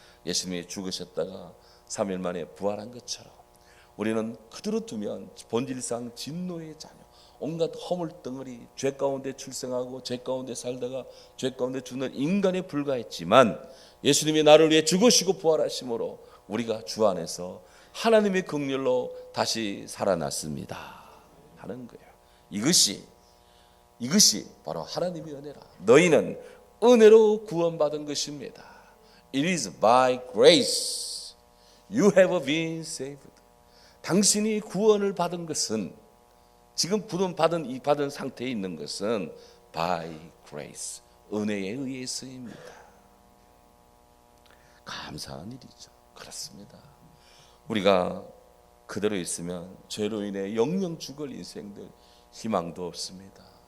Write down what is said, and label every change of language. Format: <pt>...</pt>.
<ko>예수님이 죽으셨다가 3일 만에 부활한 것처럼 우리는 그대로 두면 본질상 진노의 자녀, 온갖 허물 덩어리, 죄 가운데 출생하고 죄 가운데 살다가 죄 가운데 죽는 인간에 불과했지만 예수님이 나를 위해 죽으시고 부활하심으로 우리가 주 안에서 하나님의 긍휼로 다시 살아났습니다 하는 거예요. 이것이 바로 하나님의 은혜라. 너희는 은혜로 구원받은 것입니다.</ko> <en>It is by grace you have been saved.</en> <ko>당신이 구원을 받은 것은, 지금 받은 상태에 있는 것은</ko> <en>by grace,</en> <ko>은혜에 의해서입니다. 감사한 일이죠. 그렇습니다. 우리가 그대로 있으면 죄로 인해 영영 죽을 인생들, 희망도 없습니다.</ko>